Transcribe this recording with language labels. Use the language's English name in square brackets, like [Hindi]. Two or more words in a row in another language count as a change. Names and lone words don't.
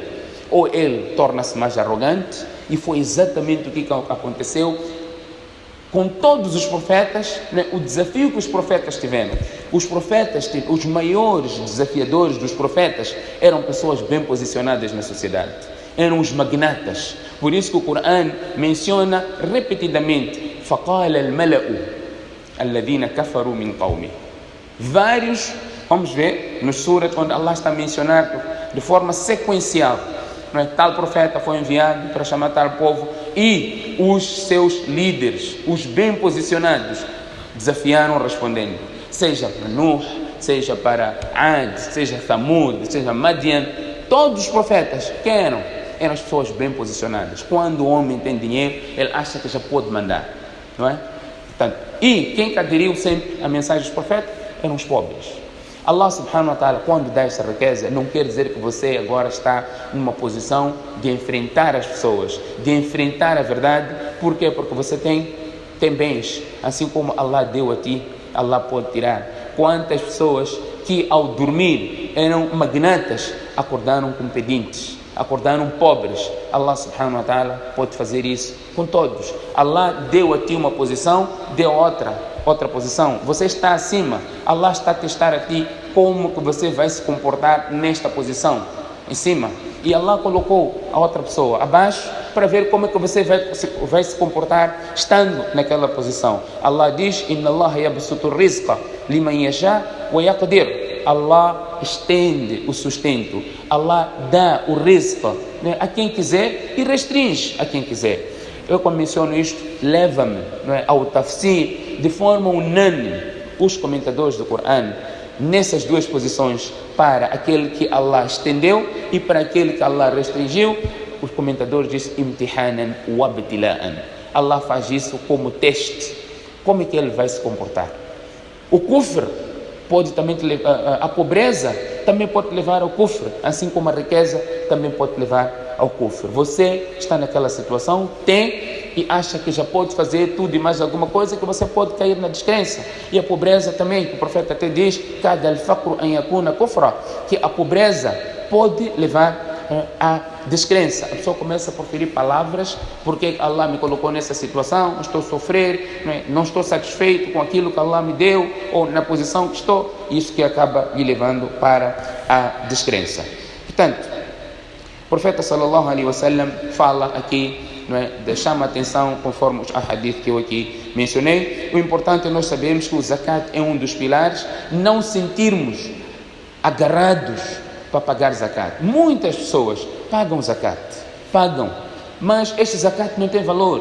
[Portuguese] Ou ele torna-se mais arrogante, e foi exatamente o que aconteceu com todos os profetas, né? O desafio que os profetas tiveram. Os profetas, os maiores desafiadores dos profetas, eram pessoas bem posicionadas na sociedade. Eram os magnatas. Por isso que o Corão menciona repetidamente: [Arabic] فَقَالَ الْمَلَأُ الَّذِينَ كَفَرُوا مِنْ قَوْمِهِ. [Portuguese] Vários, vamos ver, nos suras onde Allah está a mencionar de forma sequencial. Tal profeta foi enviado para chamar tal povo e os seus líderes, os bem posicionados, desafiaram respondendo, seja para Nuh, seja para Ad, seja Thamud, seja Madian. Todos os profetas que eram as pessoas bem posicionadas. Quando o homem tem dinheiro, ele acha que já pode mandar, não é? Portanto, e quem aderiu sempre à mensagem dos profetas eram os pobres. [Arabic] الله سبحانه وتعالى, [Portuguese] quando dá essa riqueza, não quer dizer que você agora está numa posição de enfrentar as pessoas, de enfrentar a verdade. Por quê? Porque você tem bens, assim como Allah deu a ti, Allah pode tirar. Quantas pessoas que ao dormir eram magnatas, acordaram com pedintes, acordaram pobres. [Arabic] الله سبحانه وتعالى [Portuguese] pode fazer isso com todos. Allah deu a ti uma posição, deu outra posição. Você está acima, Allah está a testar a ti como que você vai se comportar nesta posição, em cima. E Allah colocou a outra pessoa abaixo para ver como é que você vai se comportar estando naquela posição. Allah diz: [Arabic] إن الله يبسط الرزق لمن يشاء ويقدر. [Portuguese] Allah estende o sustento. Allah dá o rizq, né, a quem quiser e restringe a quem quiser. Eu, quando menciono isto, leva-me, né, ao tafsir de forma unânime os comentadores do Corão nessas duas posições, para aquele que Allah estendeu e para aquele que Allah restringiu. os comentadores dizem [Arabic] امتحانا وابتلاء. [Portuguese] Allah faz isso como teste. Como é que ele vai se comportar? O kufr pode também te levar, a pobreza também pode te levar ao kufr, assim como a riqueza também pode te levar ao kufr. Você está naquela situação, tem e acha que já pode fazer tudo e mais alguma coisa, que você pode cair na descrença. E a pobreza também, que o profeta até diz, [Arabic] كاد الفقر أن يكون كفرا, [Portuguese] que a pobreza pode levar a descrença. A pessoa começa a proferir palavras: porque Allah me colocou nessa situação, estou a sofrer, não estou satisfeito com aquilo que Allah me deu, ou na posição que estou, isso que acaba me levando para a descrença. Portanto, o profeta [Arabic] صلى الله عليه وسلم [Portuguese] fala aqui, chama a atenção conforme os hadith que eu aqui mencionei. O importante é nós sabermos que o zakat é um dos pilares, não sentirmos agarrados para pagar zakat. Muitas pessoas pagam zakat, mas este zakat não tem valor.